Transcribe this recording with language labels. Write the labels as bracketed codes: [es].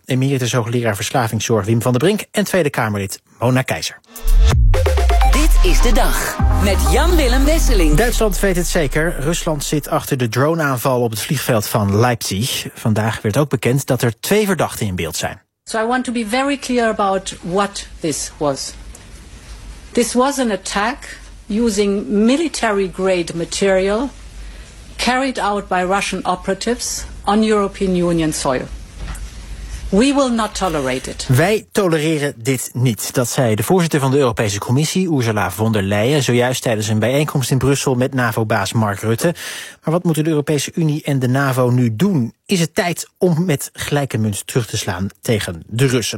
[nl] Emeritus hoogleraar verslavingszorg Wim van den Brink en Tweede Kamerlid Mona Keijzer. Dit is de dag met Jan-Willem Wesseling. Duitsland weet het zeker. Rusland zit achter de droneaanval op het vliegveld van Leipzig. Vandaag werd ook bekend dat er 2 verdachten in beeld zijn. [en] So I want to be very clear about what this was. This was an attack using military-grade material carried out by Russian operatives on European Union soil. We will not tolerate it. [nl] Wij tolereren dit niet. Dat zei de voorzitter van de Europese Commissie, Ursula von der Leyen, zojuist tijdens een bijeenkomst in Brussel met NAVO-baas Mark Rutte. Maar wat moeten de Europese Unie en de NAVO nu doen? Is het tijd om met gelijke munt terug te slaan tegen de Russen?